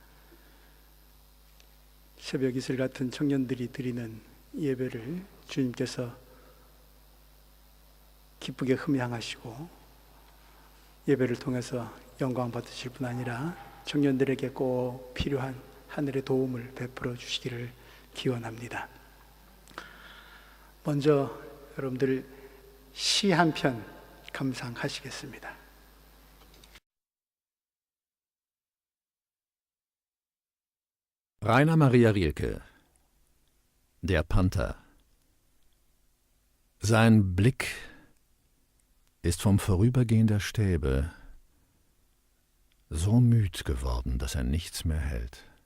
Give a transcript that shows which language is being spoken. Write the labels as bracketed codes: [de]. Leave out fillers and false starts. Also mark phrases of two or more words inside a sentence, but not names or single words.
[ko] 새벽 이슬 같은 청년들이 드리는 예배를 주님께서 기쁘게 흠양하시고 예배를 통해서 영광 받으실 뿐 아니라 청년들에게 꼭 필요한 하늘의 도움을 베풀어 주시기를 기원합니다. 먼저 여러분들 시 한 편 감상하시겠습니다. Rainer Maria Rilke, Der Panther. [de] Sein Blick ist vom Vorübergehen der Stäbe so müd geworden, dass er nichts mehr hält.